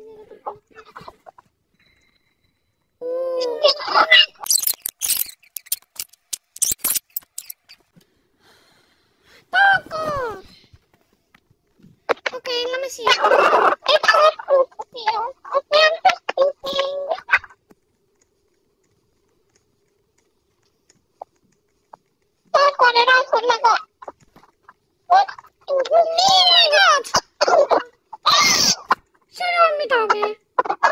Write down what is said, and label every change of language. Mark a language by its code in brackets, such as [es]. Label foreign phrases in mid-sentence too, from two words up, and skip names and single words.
[et] Taco! Okei, lähme siia. Taco oli rahvud nagu... [en] Oh my god! [et] Seal ei olnud midagi.